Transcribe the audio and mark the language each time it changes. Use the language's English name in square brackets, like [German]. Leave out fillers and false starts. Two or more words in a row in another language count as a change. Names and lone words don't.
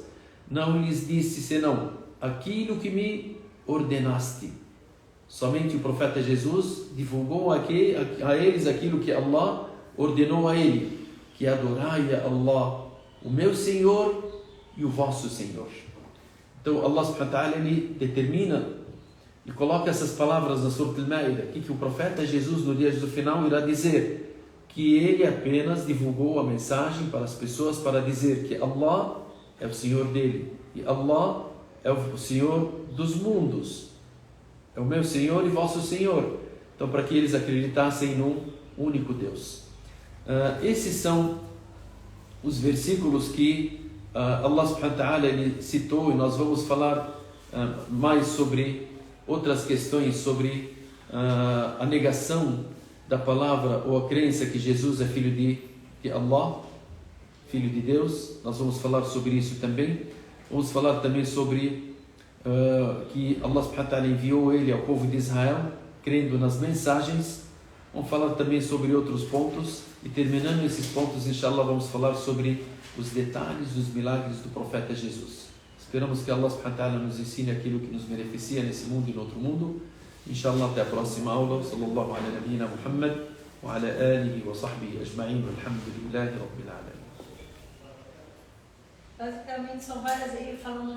[Portuguese] Não lhes disse senão aquilo que me ordenaste. Somente o profeta Jesus divulgou a eles aquilo que Allah ordenou a ele, que adorai a Allah, o meu Senhor e o vosso Senhor. Então [Arabic] الله سبحانه وتعالى [Portuguese] ele determina e coloca essas palavras na Surah Al-Ma'idah, que o profeta Jesus no dia do final irá dizer que ele apenas divulgou a mensagem para as pessoas para dizer que Allah é o Senhor dele e Allah é o Senhor dos mundos, é o meu Senhor e vosso Senhor. Então, para que eles acreditassem num único Deus. Esses são os versículos que [Arabic] الله سبحانه وتعالى [Portuguese] ele citou, e nós vamos falar mais sobre outras questões, sobre a negação da palavra ou a crença que Jesus é filho de Allah, filho de Deus. Nós vamos falar sobre isso também. Vamos falar também sobre que [Arabic] الله سبحانه وتعالى [Portuguese] enviou ele ao povo de Israel, crendo nas mensagens. Vamos falar também sobre outros pontos. E terminando esses pontos, inshallah, vamos falar sobre os detalhes dos milagres do profeta Jesus. Esperamos que [Arabic] الله سبحانه وتعالى [Portuguese] nos ensine aquilo que nos beneficia nesse mundo e no outro mundo. Inshallah, até a próxima aula. [Arabic] صلى الله على نبينا محمد وعلى آله وصحبه أجمعين. الحمد لله رب العالمين. [Portuguese] Basicamente são várias aí falando